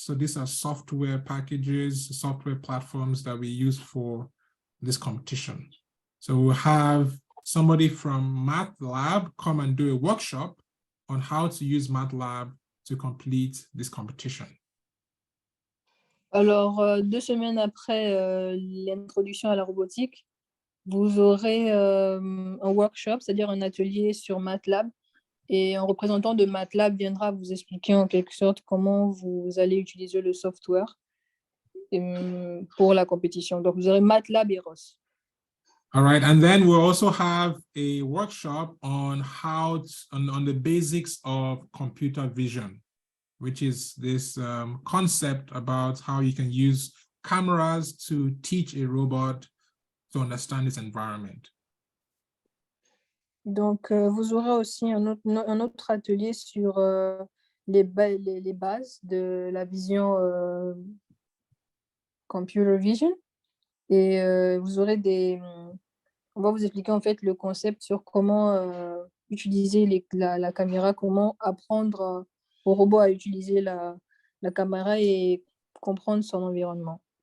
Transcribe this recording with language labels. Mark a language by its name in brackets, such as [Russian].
[English] So these are software packages, software platforms that we use for this competition. So we'll have somebody from MATLAB come and do a workshop on how to use MATLAB to complete this competition. [French] Alors, 2 semaines après l'introduction à la robotique, vous aurez un workshop, c'est-à-dire un atelier sur MATLAB, et un représentant de MATLAB viendra vous expliquer en quelque sorte comment vous allez utiliser le software pour la compétition. Donc, vous aurez MATLAB et ROS. [English] All right, and then we'll also have a workshop on on the basics of computer vision, which is this concept about how you can use cameras to teach a robot to understand its environment. [French] Donc, vous aurez aussi un autre atelier sur les bases de la vision [English] computer vision. [French] Et vous aurez on va vous expliquer en fait le concept sur comment utiliser la caméra, comment apprendre au robot à utiliser la caméra et comprendre son environnement.